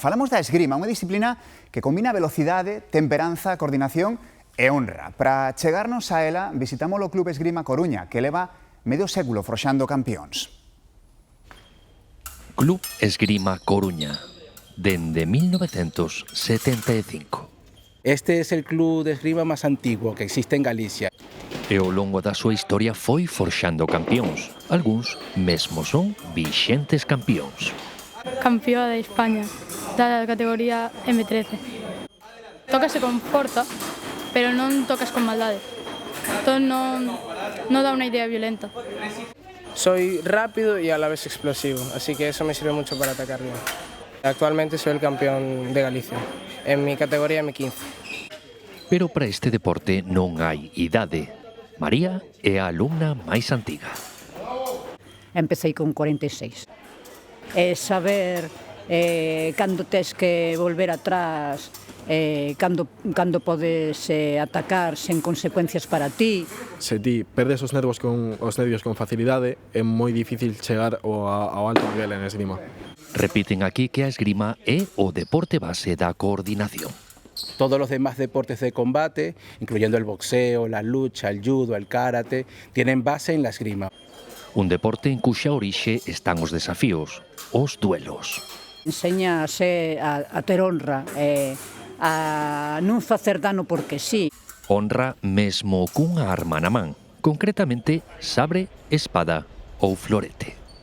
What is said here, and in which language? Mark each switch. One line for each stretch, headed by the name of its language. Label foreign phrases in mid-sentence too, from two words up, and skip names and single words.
Galician: Falamos da esgrima, unha disciplina que combina velocidade, temperanza, coordinación e honra. Para chegarnos a ela, visitamos o Club Esgrima Coruña, que leva medio século froxando campións. Club Esgrima Coruña, dende 1975.
Spanish: Este es el club de esgrima más antiguo que existe en Galicia.
Galician: E ao longo da súa historia foi forxando campións. Algúns mesmo son vixentes campións. Campeona de España, da categoría M13. Tócase con forza, pero non tocas con maldade. Entón non dá unha idea violenta.
Spanish: Soy rápido y a la vez explosivo, así que eso me sirve mucho para atacar bien. Actualmente soy el campeón de Galicia, en mi categoría M15.
Galician: Pero para este deporte non hai idade. María é a alumna máis antiga.
Spanish: Empecé con 46.
Galician: Saber cando tes que volver atrás, cando podes atacar sen consecuencias para ti. Se ti perdes os nervios con facilidade, é moi difícil chegar ao alto nivel en esgrima. Repiten aquí que a esgrima é o deporte base da coordinación.
Spanish: Todos los demás deportes de combate, incluyendo el boxeo, la lucha, el judo, el karate, tienen base en la esgrima.
Galician: Un deporte en cuxa orixe están os desafíos, os duelos. Enséñase a ter honra, a non facer dano porque sí. Honra mesmo cunha arma na man, concretamente sabre, espada ou florete.